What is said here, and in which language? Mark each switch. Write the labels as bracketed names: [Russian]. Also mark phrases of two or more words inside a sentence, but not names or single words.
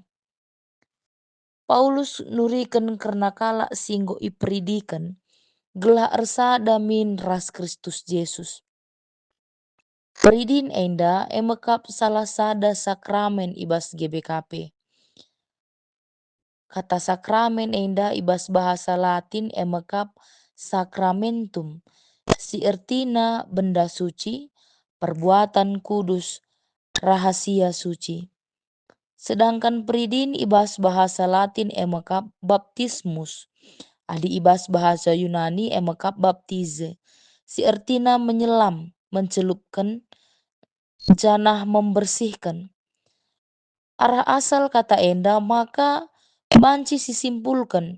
[Batak Karo] Paulus nurikan karena kala singgo iperidikan gelah ersada min ras Kristus Yesus. Peridin enda emekap salah sada sakramen ibas GBKP. Kata sakramen enda ibas bahasa Latin emekap sakramentum. Si ertina [Indonesian] benda suci, perbuatan kudus, rahasia suci. [Batak Karo] Sedangkan peridin ibas bahasa Latin emekap baptismus. Adi ibas bahasa Yunani emekap baptize. Si ertina [Indonesian] menyelam, mencelupkan, [Batak Karo] janah membersihkan. Arah asal kata enda maka banci sisimpulkan.